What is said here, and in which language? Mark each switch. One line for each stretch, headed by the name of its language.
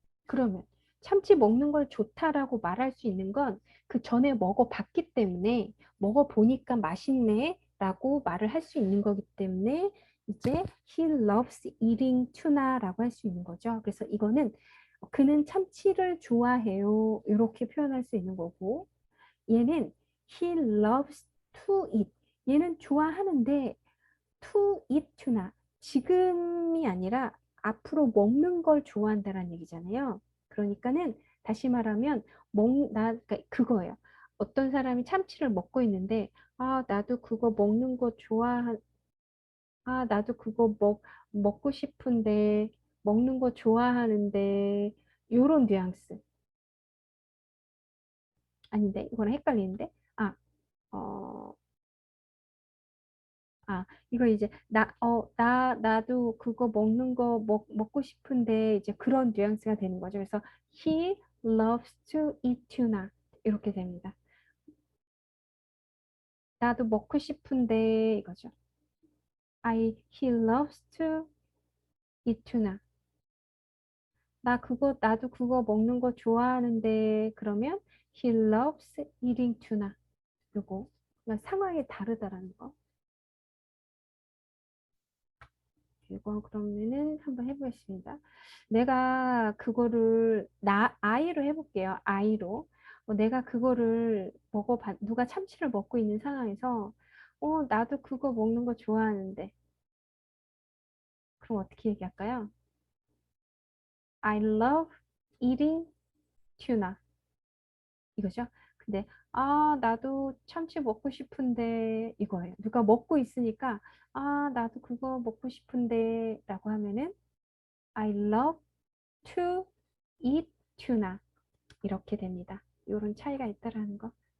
Korean: 그러면 참치 먹는 걸 좋다라고 말할 수 있는 건 그 전에 먹어봤기 때문에 먹어보니까 맛있네 라고 말을 할 수 있는 거기 때문에 이제 he loves eating tuna 라고 할 수 있는 거죠. 그래서 이거는 그는 참치를 좋아해요. 이렇게 표현할 수 있는 거고 얘는 he loves to eat.
English: 얘는 좋아하는데 to eat tuna.
Korean: 지금이 아니라 앞으로 먹는 걸 좋아한다는 얘기잖아요. 그러니까는 다시 말하면 그러니까 그거예요. 어떤 사람이 참치를 먹고 있는데 나도 그거 먹는 거 나도 그거 먹고 싶은데 먹는 거 좋아하는데 요런 뉘앙스. 아닌데 이거랑 헷갈리는데 어, 이거 이제 나도 그거 먹는 거 먹고 싶은데 이제 그런 뉘앙스가 되는 거죠.
English: 그래서 he loves to eat tuna 이렇게 됩니다. 나도 먹고 싶은데 이거죠. he loves to eat tuna.
Korean: 나도 그거 먹는 거 좋아하는데 그러면 he loves eating tuna. 요거 그러니까 상황이 다르다라는 거. 이거 그러면은 한번 해보겠습니다. 내가 그거를 아이로 해볼게요. 아이로. 내가 그거를 누가 참치를 먹고 있는 상황에서 나도 그거 먹는 거 좋아하는데 그럼 어떻게 얘기할까요?
English: I love eating tuna 이거죠.
Korean: 근데 나도 참치 먹고 싶은데 이거예요. 누가 먹고 있으니까 나도 그거 먹고 싶은데 라고 하면은 I love to eat tuna 이렇게 됩니다. 이런 차이가 있다라는 거.